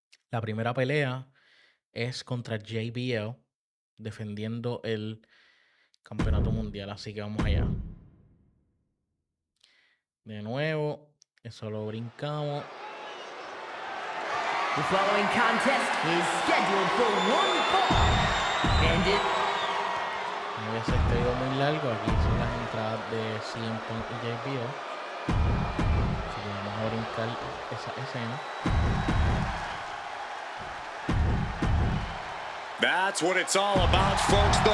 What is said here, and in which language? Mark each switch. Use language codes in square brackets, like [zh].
[es] La primera pelea es contra JBL, defendiendo el campeonato mundial. Así que vamos allá. De nuevo, eso lo brincamos. [en] The following contest is scheduled for one fall. And it... [es] No voy a hacer este video muy largo. Aquí son las entradas de CM Punk y JBL. Así que vamos a brincar esa escena. [en] That's what it's all about, folks.